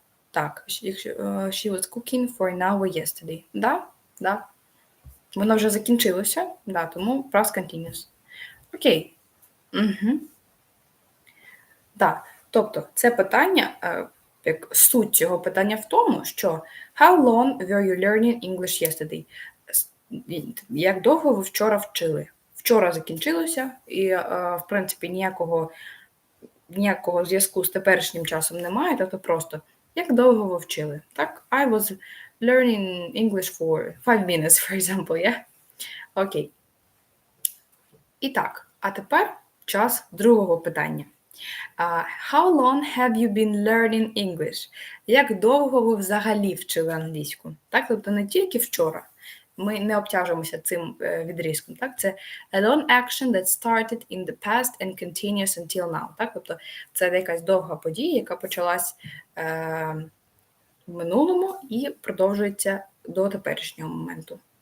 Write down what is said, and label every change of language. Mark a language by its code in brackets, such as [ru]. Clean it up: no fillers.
[en] Так, she was cooking for an hour yesterday. [uk] Да. Воно вже закінчилося, да, тому past continuous. Окей. Да. Тобто, це питання, як суть цього питання в тому, що [en] how long were you learning English yesterday? [uk] Як довго ви вчора вчили? Вчора закінчилося, і, в принципі, ніякого зв'язку з теперішнім часом немає, тобто просто, як довго ви вчили? [en] Так, I was learning English for 5 minutes, for example, yeah? [uk] Окей. І так, а тепер час другого питання. [en] How long have you been learning English? [uk] Як довго ви взагалі вчили англійську? Так, тобто не тільки вчора. Ми не обтяжуємося цим відрізком. Так? Це [en] a long action that started in the past and continues until now. [uk] Так? Тобто це якась довга подія, яка почалась в минулому і продовжується до теперішнього моменту.